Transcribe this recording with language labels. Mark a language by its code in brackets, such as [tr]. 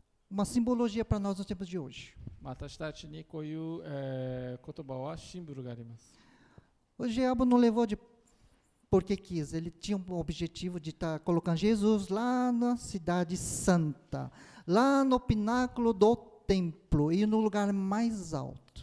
[pt] Uma simbologia para nós nos tempos de hoje. [ja] 私たちにこういう、言葉はシンボルがあります。 [pt] O diabo não levou porque quis, ele tinha um objetivo de estar colocando Jesus lá na cidade santa, lá no pináculo do templo e no lugar mais alto.